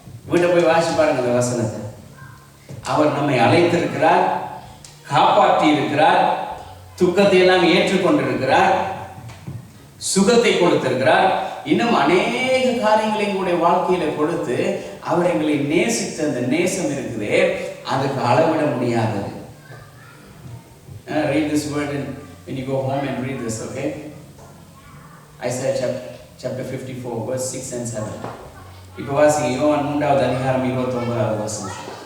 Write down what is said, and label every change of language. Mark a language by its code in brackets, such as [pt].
[ta] வீட்டை போய் வாசி பாருங்க அந்த வசனத்தை. அவர் நம்மை அழைத்திருக்கிறார், காப்பாற்றி இருக்கிறார், துக்கத்தை எல்லாம் ஏற்றுக்கொண்டிருக்கிறார், சுகத்தை கொடுத்திருக்கிறார், இன்னும் அநேக காரியங்களை எங்களுடைய வாழ்க்கையில கொடுத்து அவர் எங்களை நேசித்த அந்த நேசம் இருக்குதே, அதுக்கு அளவிட முடியாதது. [en] Read this word when you go home and read this, okay? Isaiah chapter 54 verse 6 and 7. [ta] இப்போ வாசிங்க யோவான் 3வது அதிகாரம் 29வது வசனம்.